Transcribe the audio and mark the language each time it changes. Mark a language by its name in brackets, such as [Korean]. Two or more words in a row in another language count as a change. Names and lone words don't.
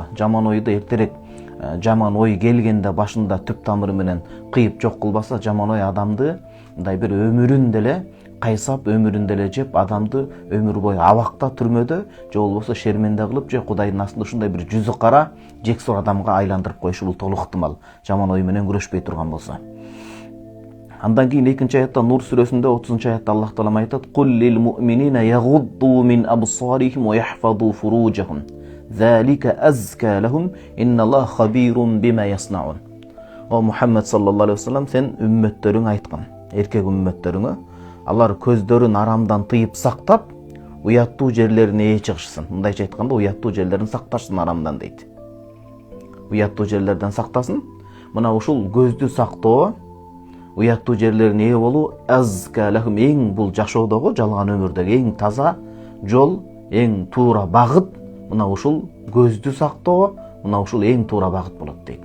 [Kyrgyz] Жаман ойду эртерээк жаман ой келгенде башында түп тамыры менен кыйып жок кылбаса, жаман ой адамды мындай бир өмүрүн деле кайсап, өмүрүн деле жеп, адамды өмүр бою абакта, түрмөдө, же болбосо шерменде кылып, же Кудайдын астында ушундай бир жүзү кара, жексор адамга айландырып коюшу бул толук ыктымал, жаман ой менен күрөшпөй турган болсо. Андан кийин 2-аятта Нур сүрөсүндө 30-аятта Аллах Таалам айтат: [Arabic] "قل للمؤمنين يغضوا من أبصارهم ويحفظوا فروجهم. ذلك أزكى لهم، إن الله خبير بما يصنعون." [Kyrgyz] О Мухаммед [Arabic] صلى الله عليه وسلم, [Kyrgyz] сен үммөттөрүң айткан, эркек үммөттөрүңө, алар көздөрүн арамдан тыйып сактап, уяттуу жерлерине ээ чыгышсын. Мындайча айтканда, уяттуу жерлерин сакташсын арамдан дейт. Уяттуу жерлерден сактасын. Мына ушул көздү сактоо, уяттуу жерлерине ээ болуу [Arabic] أزكى لهم, [Kyrgyz] эң бул жашоодогу, жалган өмүрдөгү эң таза жол, эң туура багыт, мына ушул көздү сактоо, мына ушул эң туура багыт болот дейт.